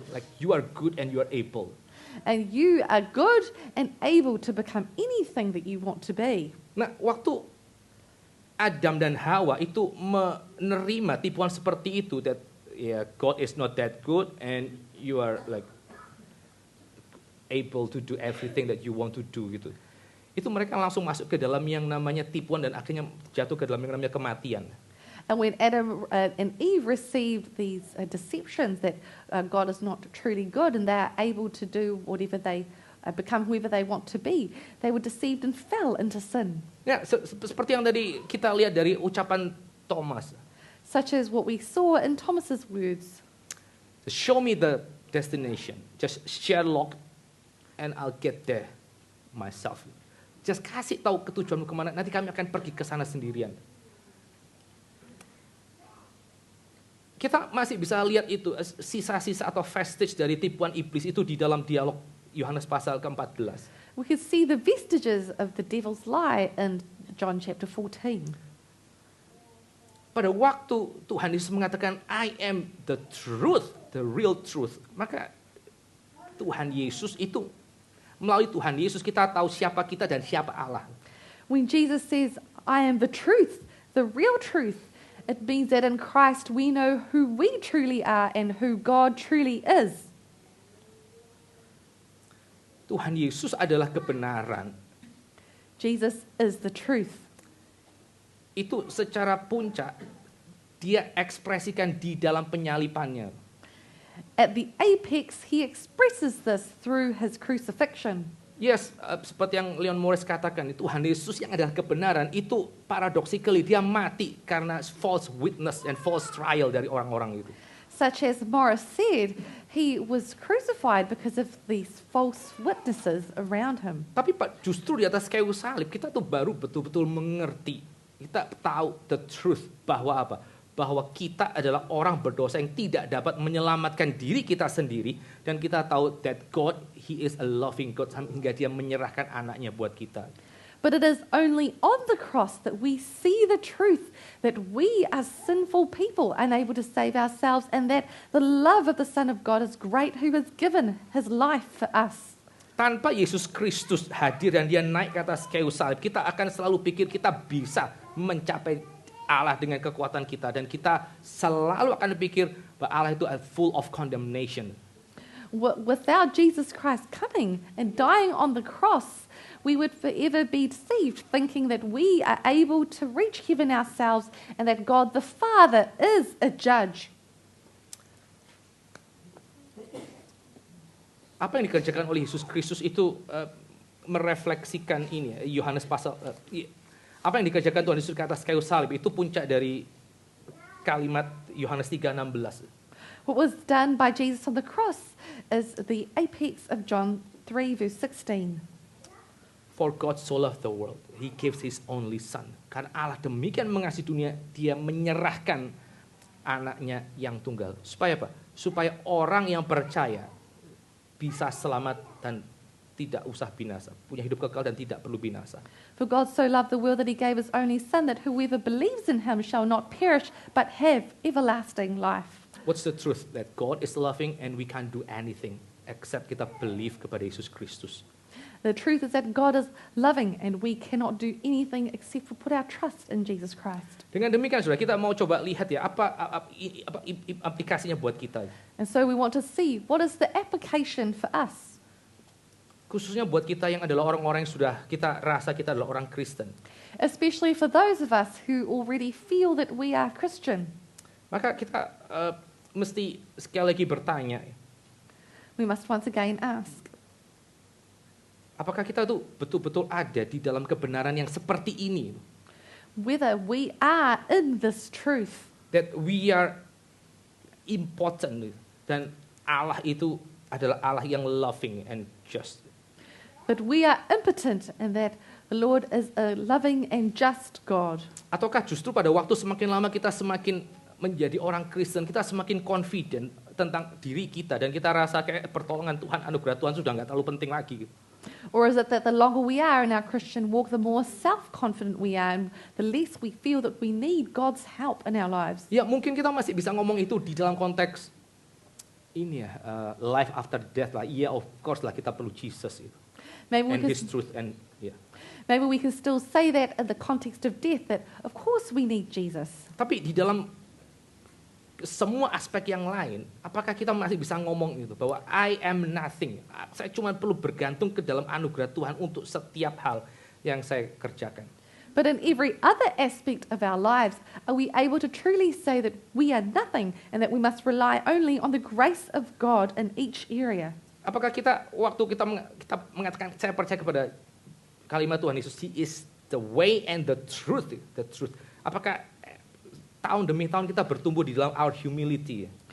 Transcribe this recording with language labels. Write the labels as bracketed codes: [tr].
[en] Like you are good and you are able. And you are good and able to become anything that you want to be. [id] Nah, waktu Adam dan Hawa itu menerima tipuan seperti itu, [en] that God is not that good and you are like able to do [id] everything that you want to do gitu. Itu mereka langsung masuk ke dalam yang namanya tipuan dan akhirnya jatuh ke dalam yang namanya kematian. [en] And when Adam and Eve received these deceptions that God is not truly good and they are able to do whatever they become whoever they want to be, they were deceived and fell into sin. [id] Ya, seperti yang tadi kita lihat dari ucapan Thomas. [en] Such as what we saw in Thomas's words. Show me the destination. Just Sherlock and I'll get there myself. [id] Just kasih tahu ketujuanmu kemana, nanti kami akan pergi ke sana sendirian. Kita masih bisa lihat itu, sisa-sisa atau vestige dari tipuan iblis itu di dalam dialog Yohanes pasal ke-14. [en] We could see the vestiges of the devil's lie in John chapter 14. [id] Pada waktu Tuhan Yesus mengatakan, [en] I am the truth, the real truth. [id] Maka Tuhan Yesus itu, melalui Tuhan Yesus kita tahu siapa kita dan siapa Allah. [en] When Jesus says, I am the truth, the real truth, it means that in Christ we know who we truly are and who God truly is. [id] Tuhan Yesus adalah kebenaran. [en] Jesus is the truth. [id] Itu secara puncak dia ekspresikan di dalam penyalipannya. [en] At the apex, he expresses this through his crucifixion. [id] Yes, seperti yang Leon Morris katakan, Tuhan Yesus yang adalah kebenaran, itu [en] paradoxically [id] dia mati karena [en] false witness and false trial [id] dari orang-orang itu. [en] Such as Morris said, he was crucified because of these false witnesses around him. [id] Tapi Pak, justru di atas kayu salib kita tuh baru betul-betul mengerti, kita tahu [en] the truth [id] bahwa apa? Bahwa kita adalah orang berdosa yang tidak dapat menyelamatkan diri kita sendiri, dan kita tahu [en] that God, He is a loving God, [id] hingga Dia menyerahkan anaknya buat kita. [en] But it is only on the cross that we see the truth that we are sinful people unable to save ourselves, and that the love of the Son of God is great, who has given His life for us. [id] Tanpa Yesus Kristus hadir dan Dia naik ke atas kayu salib, kita akan selalu pikir kita bisa mencapai Allah dengan kekuatan kita, dan kita selalu akan berpikir bahwa Allah itu [en] full of condemnation. Without Jesus Christ coming and dying on the cross, we would forever be deceived, thinking that we are able to reach heaven ourselves and that God the Father is a judge. [id] Apa yang dikerjakan oleh Yesus Kristus itu merefleksikan ini, Yohanes pasal apa yang dikerjakan Tuhan Yesus ke atas kayu salib itu puncak dari kalimat Yohanes 3:16. [en] What was done by Jesus on the cross is the apex of John 3 verse 16. For God so loved the world, He gives His only Son. [id] Karena Allah demikian mengasihi dunia, Dia menyerahkan anaknya yang tunggal. Supaya apa? Supaya orang yang percaya bisa selamat dan tidak usah binasa, punya hidup kekal dan tidak perlu binasa. [en] For God so loved the world that He gave His only Son, that whoever believes in Him shall not perish but have everlasting life. What's the truth? That God is loving and we can't do anything except [id] kita [en] believe [id] kepada [en] Yesus Kristus. The truth is that God is loving and we cannot do anything except for put our trust in Jesus Christ. [id] Dengan demikian, saudara, kita mau coba lihat ya apa aplikasinya buat kita. [en] And so we want to see what is the application for us. [id] Khususnya buat kita yang adalah orang-orang yang sudah kita rasa kita adalah orang Kristen. [en] Especially for those of us who already feel that we are Christian. [id] Maka kita mesti sekali lagi bertanya, [en] We must once again ask, [id] apakah kita tuh betul-betul ada di dalam kebenaran yang seperti ini? [en] whether we are in this truth, That we are important, [id] dan Allah itu adalah Allah yang [en] loving and just. that we are impotent and that the Lord is a loving and just God. [id] Ataukah justru pada waktu semakin lama kita semakin menjadi orang Kristen, kita semakin confident tentang diri kita, dan kita rasa kayak pertolongan Tuhan, anugerah Tuhan sudah nggak terlalu penting lagi. [en] Or is it that the longer we are in our Christian walk, the more self-confident we are, and the less we feel that we need God's help in our lives? [id] Ya mungkin kita masih bisa ngomong itu di dalam konteks ini ya, [en] life after death [id] lah. Iya, [en] of course [id] lah, kita perlu Jesus itu. [en] Maybe And His truth, and yeah. maybe we can still say that in the context of death, that of course we need Jesus. [id] Tapi di dalam semua aspek yang lain, apakah kita masih bisa ngomong itu bahwa [en] I am nothing, [id] saya cuma perlu bergantung ke dalam anugerah Tuhan untuk setiap hal yang saya kerjakan. [en] But in every other aspect of our lives, are we able to truly say that we are nothing and that we must rely only on the grace of God in each area? [id] Apakah kita waktu kita mengatakan saya percaya kepada kalimat Tuhan Yesus, [en] He is the way and the truth, [id] apakah tahun demi tahun kita bertumbuh di dalam [en] our humility?